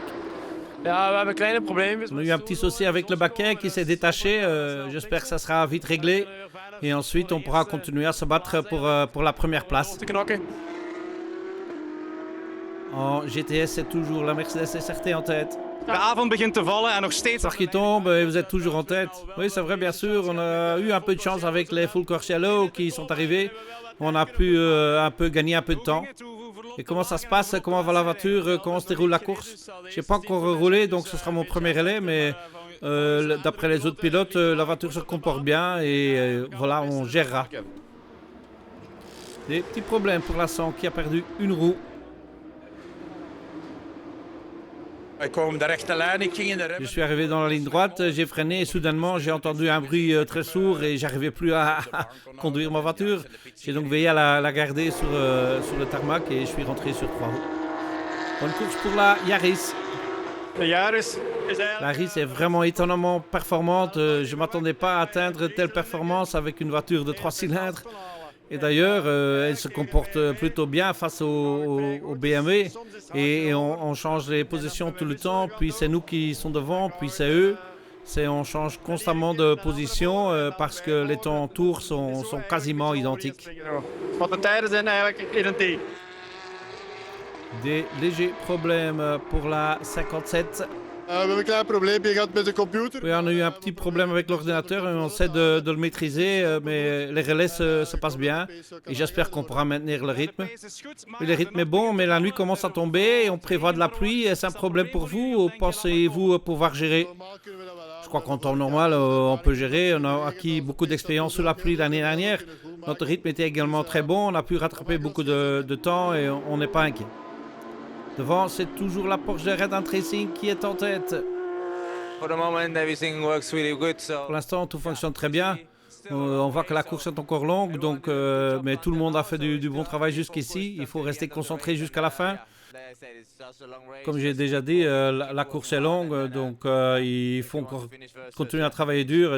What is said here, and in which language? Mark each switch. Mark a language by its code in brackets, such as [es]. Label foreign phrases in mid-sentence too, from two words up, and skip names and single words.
[fr] On a eu un petit souci avec le baquet qui s'est détaché, j'espère que ça sera vite réglé et ensuite on pourra continuer à se battre pour la première place. En GTS, c'est toujours la Mercedes SRT en tête. [nl] De avond begint te vallen en nog steeds. [fr] Soir qui tombe et vous êtes toujours en tête. Oui, c'est vrai, bien sûr. On a eu un peu de chance avec les full Courciello qui sont arrivés. On a pu gagner un peu de temps. Et comment ça se passe? Comment va la voiture? Comment se déroule la course? Je n'ai pas encore roulé, donc ce sera mon premier relais. Mais d'après les autres pilotes, la voiture se comporte bien et voilà, on gérera. Des petits problèmes pour la 100 qui a perdu une roue. [nl] Ik kwam de rechte lijn, ik ging in de [fr] Je [nl] remmen. [fr] suis arrivé dans la ligne droite, j'ai freiné et soudainement j'ai entendu un bruit très sourd et j'arrivais plus à conduire ma voiture. J'ai donc veillé à la garder sur le tarmac et je suis rentré sur 3 roues. Bonne course pour la Yaris. [nl] De Yaris is [fr] La [nl] eigenlijk... [fr] Yaris est vraiment étonnamment performante. Je ne m'attendais pas à atteindre telle performance avec une voiture de 3 cylindres. Et d'ailleurs, elle se comporte plutôt bien face au BMW. Et on change les positions tout le temps. Puis c'est nous qui sont devant, puis c'est eux. On change constamment de position parce que les temps en tour sont quasiment identiques. [nl] Want de tijden zijn eigenlijk identiek. [fr] Des légers problèmes pour la 57. [nl] we hebben een klein probleempje gehad met de computer. [fr] Oui, on a eu un petit problème avec l'ordinateur et on essaie de le maîtriser, mais les relais se passent bien et j'espère qu'on pourra maintenir le rythme. Oui, le rythme est bon, mais la nuit commence à tomber et on prévoit de la pluie. Est-ce un problème pour vous ou pensez-vous pouvoir gérer? Je crois qu'en temps normal, on peut gérer. On a acquis beaucoup d'expérience sous la pluie l'année dernière. Notre rythme était également très bon. On a pu rattraper beaucoup de temps et on n'est pas inquiet. Devant, c'est toujours la Porsche de Red Racing qui est en tête. [en] For the moment, everything works really good. So [fr] Pour l'instant, tout fonctionne très bien. On voit que la course est encore longue, donc, mais tout le monde a fait du bon travail jusqu'ici. Il faut rester concentré jusqu'à la fin. Comme j'ai déjà dit, la course est longue, donc il faut encore continuer à travailler dur.